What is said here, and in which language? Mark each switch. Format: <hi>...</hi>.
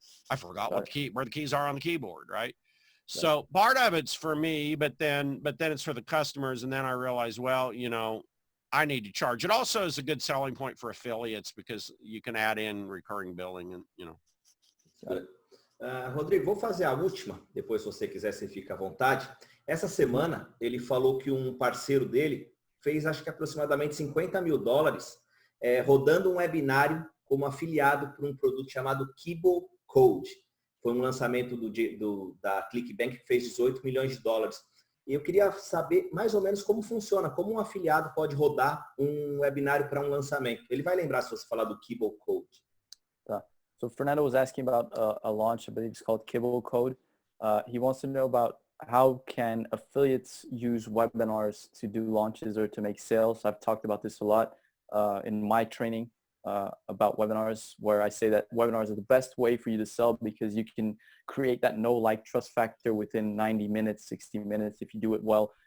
<en>I forgot where the keys are on the keyboard, right? So part of it's for me, but then it's for the customers. And then I realize, well, you know, I need to charge. It also is a good selling point for affiliates because you can add in recurring billing and, you know.</en> <pt>Rodrigo, vou fazer a última, depois se você quiser, você fica à vontade. Essa semana, ele falou que um parceiro dele fez, acho que aproximadamente $50 mil, rodando um webinário como afiliado por um produto chamado Kibo Code. Foi um lançamento da ClickBank que fez 18 milhões de dólares. E eu queria saber mais ou menos como funciona, como um afiliado pode rodar um webinário para um lançamento. Ele vai lembrar se você falar do Kibo Code.</pt> <en>So Fernando was asking about a launch, I believe it's called Kibble Code. He wants to know about how can affiliates use webinars to do launches or to make sales. I've talked about this a lot in my training about webinars, where I say that webinars are the best way for you to sell because you can create that know, like, trust factor within 90 minutes, 60 minutes if you do it well.</en>